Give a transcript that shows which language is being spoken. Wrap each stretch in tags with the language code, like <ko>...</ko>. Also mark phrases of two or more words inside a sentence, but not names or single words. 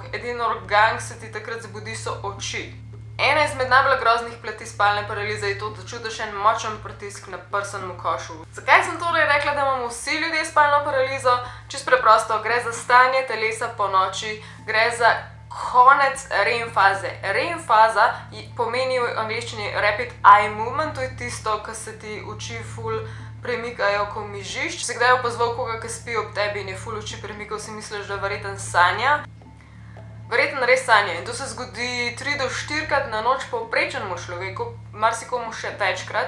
<sl>Edini organ, ki se ti takrat zbudi, so oči. Ena izmed najbolj groznih plati spalne paralize je to, da čutiš en močen pritisk na prsenem košu. Zakaj sem torej rekla, da imamo vsi ljudje spalno paralizo? Čisto preprosto, gre za stanje telesa po noči, gre za konec REM faze. REM faza pomeni v angleščini</sl> <en>rapid eye movement,</en> <sl>to je tisto, ko se ti oči ful premikajo, ko mižiš. Če si kdaj opazoval koga, ki spi ob tebi in je ful oči premikal, si misliš, da verjetno sanja. Verjetno res sanja in to se zgodi 3 do 4krat na noč povprečnemu človeku, marsikomu še večkrat.</sl>